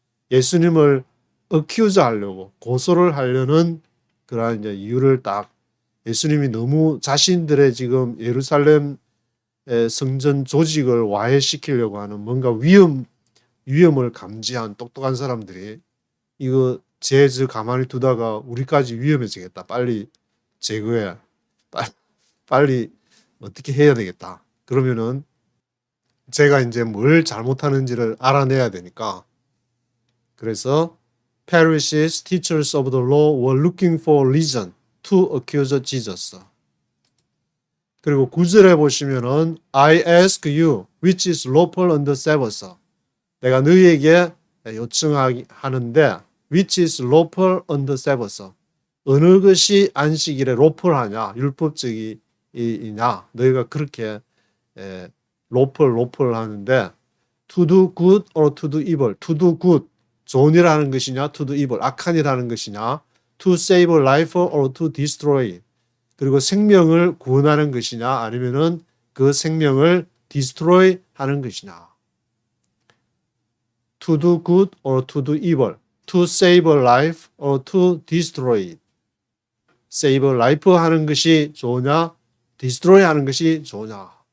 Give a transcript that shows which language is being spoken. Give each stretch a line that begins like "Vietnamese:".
Korean: 예수님을 accuse 하려고, 고소를 하려는 그러한 이제 이유를 딱, 예수님이 너무 자신들의 지금 예루살렘 성전 조직을 와해시키려고 하는 뭔가 위험을 감지한 똑똑한 사람들이 이거 쟤 가만히 두다가 우리까지 위험해지겠다. 빨리 제거해. 빨리 어떻게 해야 되겠다. 그러면은 제가 이제 뭘 잘못하는지를 알아내야 되니까. 그래서
English: Pharisees, teachers of the law were looking for reason to accuse Jesus.
Korean: 그리고 9절에 보시면은
English: I ask you which is lawful on the Sabbath.
Korean: 내가 너희에게 요청하는데
English: which is lawful on the Sabbath.
Korean: 어느 것이 안식일에 lawful하냐, 율법적이냐. 너희가 그렇게 lawful 하는데
English: to do good or to do evil.
Korean: to do good, 좋은 일 하는 것이냐, to do evil, 악한 일 하는 것이냐,
English: to save life or to destroy.
Korean: 그리고 생명을 구원하는 것이냐, 아니면은 그 생명을 destroy 하는 것이냐.
English: To do good or to do evil. To save life or to destroy.
Korean: save life 하는 것이 좋으냐, destroy 하는 것이 좋으냐.